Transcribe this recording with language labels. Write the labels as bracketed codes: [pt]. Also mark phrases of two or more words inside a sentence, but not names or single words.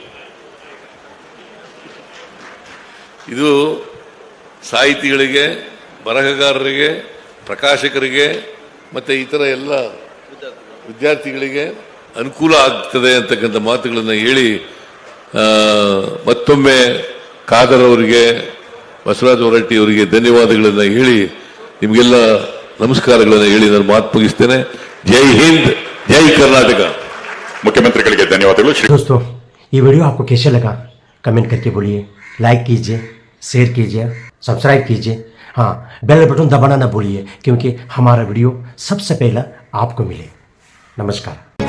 [kn] ಇದು ಸಾಹಿತಿಗಳಿಗೆ, ಬರಹಗಾರರಿಗೆ, ಪ್ರಕಾಶಕರಿಗೆ ಮತ್ತು ಇತರ ಎಲ್ಲ ವಿದ್ಯಾರ್ಥಿಗಳಿಗೆ ಅನುಕೂಲ ಆಗ್ತದೆ ಅಂತಕ್ಕಂಥ ಮಾತುಗಳನ್ನು ಹೇಳಿ, ಮತ್ತೊಮ್ಮೆ ಖಾದರ್ ಅವರಿಗೆ, ಬಸವರಾಜ ಹೊರಟ್ಟಿ ಅವರಿಗೆ ಧನ್ಯವಾದಗಳನ್ನು ಹೇಳಿ, ನಿಮಗೆಲ್ಲ ನಮಸ್ಕಾರಗಳನ್ನು ಹೇಳಿ ನಾನು ಮಾತು ಮುಗಿಸ್ತೇನೆ. ಜೈ ಹಿಂದ್, ಜೈ कर्नाटक। ಮುಖ್ಯಮಂತ್ರಿಗಳಿಗೆ ಧನ್ಯವಾದಗಳು। [hi] दोस्तों, ये वीडियो आपको कैसे लगा कमेंट करके बोलिए, लाइक कीजिए, शेयर कीजिए, सब्सक्राइब कीजिए। हाँ, [en] bell button [hi] दबाना ना भूलिए, क्योंकि हमारा वीडियो सबसे पहला आपको मिले। नमस्कार।